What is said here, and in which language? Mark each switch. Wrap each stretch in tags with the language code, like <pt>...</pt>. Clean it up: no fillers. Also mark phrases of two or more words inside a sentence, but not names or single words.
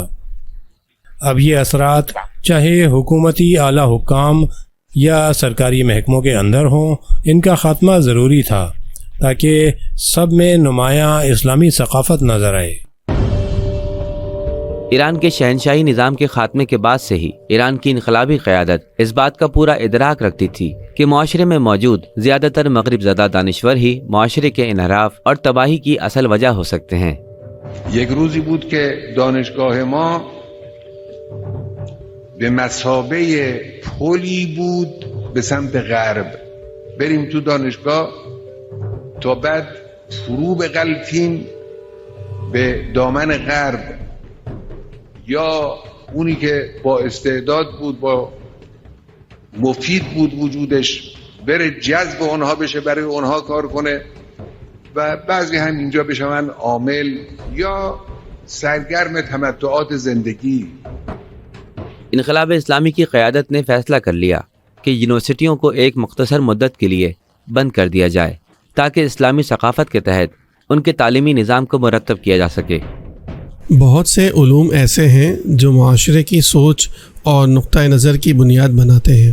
<ur>اب یہ اثرات چاہے حکومتی اعلیٰ حکام یا سرکاری محکموں کے اندر ہوں، ان کا خاتمہ ضروری تھا تاکہ سب میں نمایاں اسلامی ثقافت نظر آئے۔ ایران کے شہنشاہی نظام کے خاتمے کے بعد سے ہی ایران کی انقلابی قیادت اس بات کا پورا ادراک رکھتی تھی کہ معاشرے میں موجود زیادہ تر مغرب زدہ دانشور ہی معاشرے کے انحراف اور تباہی کی اصل وجہ ہو سکتے ہیں۔</ur> <fa>یک روزی بود که دانشگاه ما به مثابه پلی بود به سمت غرب، بریم تو دانشگاه تا بعد فرو بغلتیم به دامن غرب، یا اونی که با استعداد بود، با مفید بود وجودش، بره جذب اونها بشه، برای اونها کار کنه و بعضی هم اینجا بشن عامل یا سرگرم تمتعات زندگی۔</fa> <ur>انقلاب اسلامی کی قیادت نے فیصلہ کر لیا کہ یونیورسٹیوں کو ایک مختصر مدت کے لیے بند کر دیا جائے تاکہ اسلامی ثقافت کے تحت ان کے تعلیمی نظام کو مرتب کیا جا سکے۔ بہت سے علوم ایسے ہیں جو معاشرے کی سوچ اور نقطہ نظر کی بنیاد بناتے ہیں۔</ur>